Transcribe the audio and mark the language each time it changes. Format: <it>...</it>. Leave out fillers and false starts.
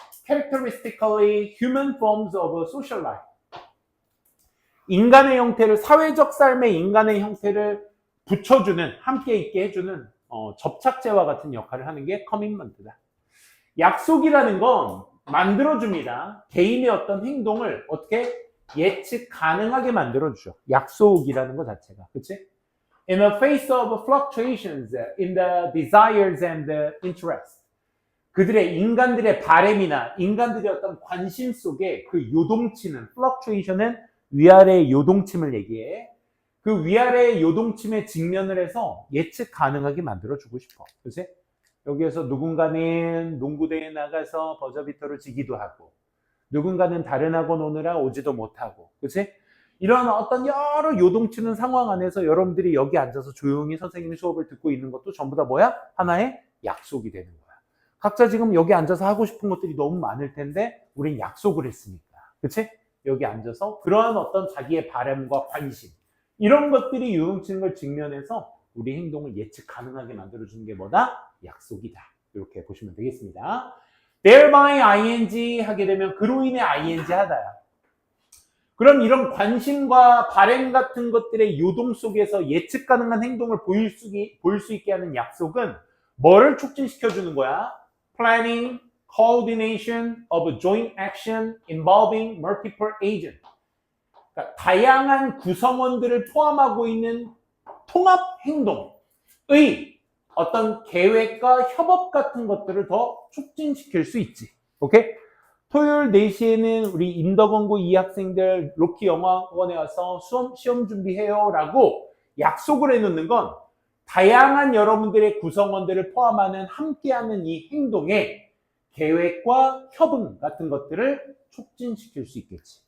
<en>Characteristically human forms of social life.</en> <ko>인간의 형태를, 사회적 삶의 인간의 형태를 붙여주는, 함께 있게 해주는 접착제와 같은 역할을 하는 게 커밋먼트다. 약속이라는 건 만들어줍니다. 개인의 어떤 행동을 어떻게 예측 가능하게 만들어주죠. 약속이라는 것 자체가. 그치?</ko> <en>In the face of fluctuations in the desires and the interests.</en> <ko>그들의 인간들의 바램이나 인간들의 어떤 관심 속에 그 요동치는, fluctuation은 위아래의 요동침을 얘기해. 그 위아래의 요동침에 직면을 해서 예측 가능하게 만들어주고 싶어. 그치? 여기에서 누군가는 농구대회에 나가서 버저비터를 지기도 하고, 누군가는 다른 학원 오느라 오지도 못하고, 그치? 이런 어떤 여러 요동치는 상황 안에서 여러분들이 여기 앉아서 조용히 선생님의 수업을 듣고 있는 것도 전부 다 뭐야? 하나의 약속이 되는 거야. 각자 지금 여기 앉아서 하고 싶은 것들이 너무 많을 텐데 우린 약속을 했으니까, 그치? 여기 앉아서 그러한 어떤 자기의 바람과 관심, 이런 것들이 요동치는 걸 직면해서 우리 행동을 예측 가능하게 만들어주는 게 뭐다? 약속이다. 이렇게 보시면 되겠습니다. thereby ing 하게 되면 그로 인해 ing 하다야. 그럼 이런 관심과 바램 같은 것들의 요동 속에서 예측 가능한 행동을 보일 수 있게 하는 약속은 뭐를 촉진시켜주는 거야?</ko> <en>Planning, coordination of joint action involving multiple agents.</en> <ko>그러니까 다양한 구성원들을 포함하고 있는 통합 행동의 어떤 계획과 협업 같은 것들을 더 촉진시킬 수 있지. 오케이? 토요일 4시에는 우리 인덕원고 2학생들 로키 영어학원에 와서 시험 준비해요 라고 약속을 해놓는 건 다양한 여러분들의 구성원들을 포함하는 함께하는 이 행동에 계획과 협응 같은 것들을 촉진시킬 수 있겠지.</ko>